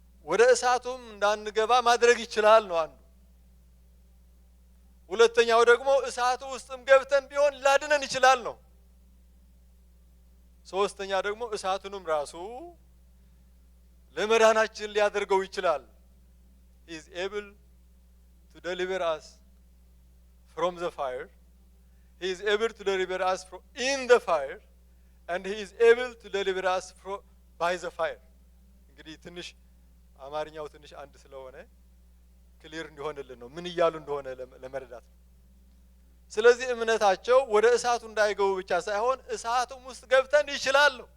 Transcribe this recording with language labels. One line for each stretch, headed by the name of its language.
Amharic: ወደ እሳቱም እንዳንገባ ማድረግ ይችላል ነው አንዱ። ሁለተኛው ደግሞ እሳቱ ውስጥም ገብተን ቢሆን ላድነን ይችላል ነው። ሶስተኛ ደግሞ እሳቱንም ራሱ ለመዳናችን ሊያደርገው ይችላል።
English: he is able to deliver us from the fire. He is able to deliver us from in the fire, and he is able to deliver us from by the fire.
Amharic: እንግዲህ ትንሽ አማርኛው ትንሽ አንድ ስለሆነ ክሊር እንዲሆንልን ነው ምን ይያሉ እንደሆነ ለመረዳት። ስለዚህ እምነታቸው ወደ እሳቱ እንዳይገቡ ብቻ ሳይሆን እሳቱም ውስጥ ገብተን ይችላል።